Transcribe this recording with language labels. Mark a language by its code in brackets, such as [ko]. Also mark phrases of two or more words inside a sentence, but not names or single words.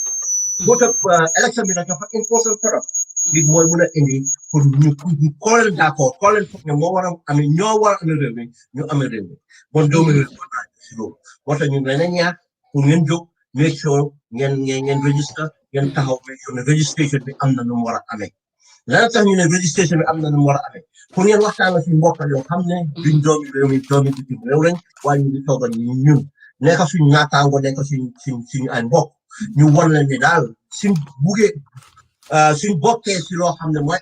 [wo] vote élection bi nag dafa [fr] important trop [wo] li mooy mën a indi pour ñu koo leen d'accord koo leen foog ne moo war a amee ñoo war a amee réew mi ñu amee réew mi bon doomu réew mi war naa si loolu moo tax ñu leen a ñaax pour ngeen jóg [en] make sure [wo] ngeen register ngeen taxaw [en] make sure [wo] ne registration bi am na nu mu war a amee lan tax ñu ne registration bi am na nu mu war a amee pour ngeen waxtaan ak suñu mbokk yoo xam ne duñ doomi réew mi doomi bitim réew lañ waaye ñu ngi toogal ñun nekk suñu naataango nekk suñu ay mbokk ñu wan leen ne daal suñ buggee suñ bokkee si loo xam ne mooy